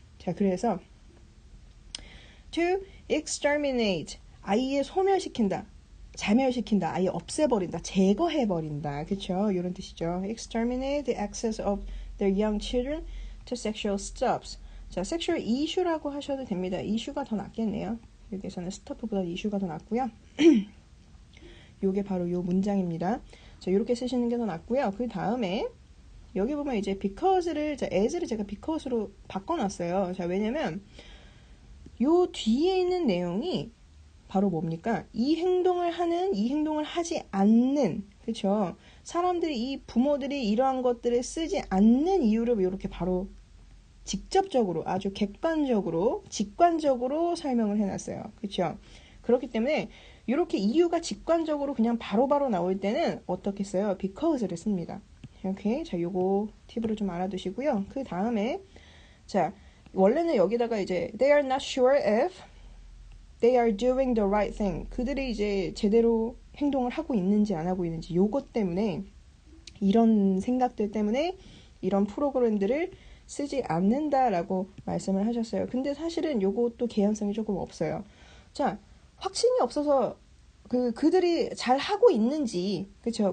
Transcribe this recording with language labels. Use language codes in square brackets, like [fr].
[ko] 자, 그래서 [en] to exterminate [ko] 아예 소멸시킨다, 자멸시킨다, 아예 없애버린다, 제거해버린다, 그쵸? 이런 뜻이죠. [en] exterminate the access of their young children to sexual stops. [ko] 자, [en] sexual issue [ko] 라고 하셔도 됩니다. issue가 더 낫겠네요. 여기서는 stop보다 issue가 더 낫고요. 요게 바로 요 문장입니다. 자, 이렇게 쓰시는 게 더 낫고요. 그 다음에 여기 보면 이제 because를 as를 제가 because로 바꿔놨어요. 자, 왜냐면 요 뒤에 있는 내용이 바로 뭡니까? 이 행동을 하지 않는, 그쵸? 이 부모들이 이러한 것들을 쓰지 않는 이유를 이렇게 바로 직접적으로, 아주 객관적으로, 직관적으로 설명을 해놨어요. 그쵸? 그렇기 때문에 이렇게 이유가 직관적으로 그냥 바로바로 나올 때는 어떻게 써요? because를 씁니다. 이렇게 자, 요거 팁으로 좀 알아두시고요. 그 다음에 자, 원래는 여기다가 이제 [en] they are not sure if they are doing the right thing. [ko] 그들이 이제 제대로 행동을 하고 있는지 안 하고 있는지 요것 때문에 이런 생각들 때문에 이런 프로그램들을 쓰지 않는다라고 말씀을 하셨어요. 근데 사실은 요것도 개연성이 조금 없어요. 자, 확신이 없어서 그들이 잘 하고 있는지, 그쵸?